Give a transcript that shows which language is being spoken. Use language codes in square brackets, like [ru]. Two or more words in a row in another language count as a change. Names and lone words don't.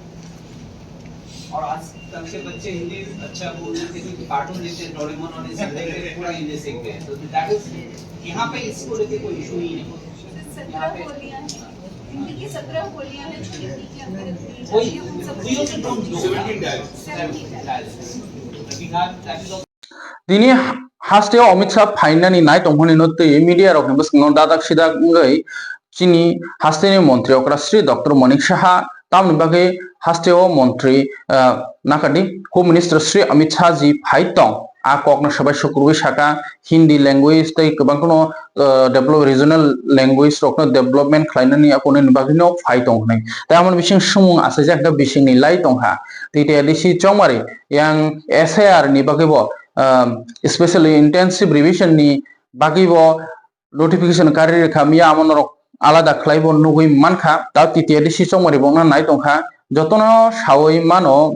[hi] और आजकल के बच्चे हिंदी अच्छा बोल लेते हैं, क्योंकि कार्टून देखते हैं, डोरेमोन और ये सब देख के पूरा हिंदी सीखते हैं, तो [en] that is [hi] यहाँ पे इसको लेके कोई इशू नहीं है। 17 बोलियां हैं, हिंदी की 17 बोलियां हैं जो हिंदी के अंदर वही उन सब [en] we also don't know 17 dialects. 17 dialects. We have that is also [trp] दिनै हास्टेयाव अमित शाह फाइनानि नाय तंहनि नोत्तै मीडिया रकनि बसंग दादाक सिदागै चिनी हास्टेनि मंत्री अक्राश्री डॉक्टर मनिक साहा तामनि बागै हास्टेयाव मंत्री नाकादि [en] home minister [trp] श्री अमित शाह जी फाइटं आ ककना सबाय शुक्रुबै साका हिंदी लैंग्वेज तै गोबांखौनो डेभलप [en] regional language [trp] रकनो डेभलपमेंट खालायनायनि आकोनि बागैनो फाइटं हनै तामन बिसिं सुमुं आसायजाक बिसिंनि लाई तंहा दैते दिसि चौमारि यां एसआईआर नि बागैबो [en] specially intensive revision [trp] नि बागैबो नोटिफिकेशन कारी खामिया आमन आलादा खालायबो नुगै मानखा दा दैते दिसि चौमारि बंना नाय तंहा जतनो सावै मानो